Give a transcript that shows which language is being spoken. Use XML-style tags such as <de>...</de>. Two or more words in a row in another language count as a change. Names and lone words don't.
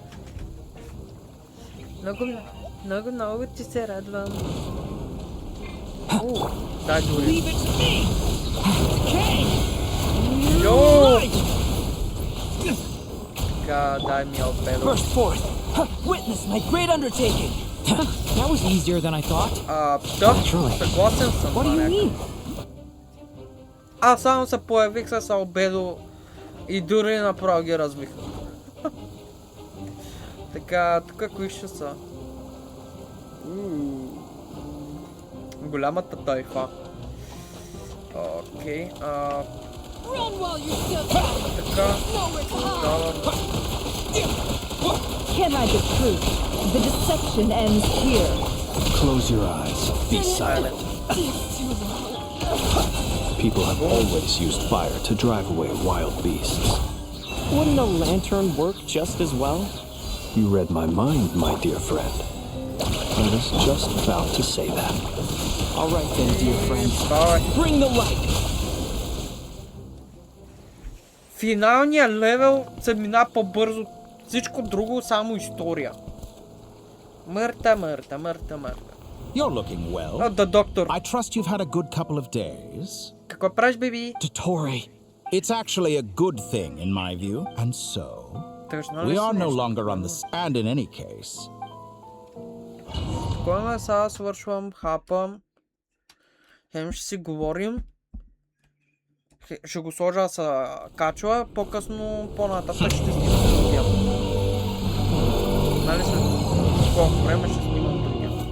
<bg>Много ти се радвам. Дай дори. Йоу! Така, дай ми Албедо.</bg> <en>Burst forth. Witness my great undertaking. That was easier than I thought.</en> <bg>Да, съгласен съм.</bg> <en>What do you mean?</en> <bg>Аз само се появих с Албедо и дори направо ги разбих. Така, тук кои ще са? Голямата тайфа. Окей, така, давам.</bg> <en>Can't hide the truth. The deception ends here. Close your eyes. Be silent. People have always used fire to drive away wild beasts. Wouldn't a lantern work just as well? You read my mind, my dear friend. I was just about to say that. All right then, dear friend. Bring the light.</en> <bg>Финалният левел се мина по-бързо. Всичко друго само история. Мърта.</bg> <en>You're looking well. The doctor. I trust you've had a good couple of days.</en> <bg>Какво правиш, беби?</bg> <en>Dottore. It's actually a good thing in my view. And so, we are no longer on the stand in any case.</en> <bg>Спокойно, сега свършвам, хапам. Хем ще си говорим. Ще го сложа с качва, по-късно, по-нататък ще снимам другия. Нали след колко време ще снимам другия.</bg>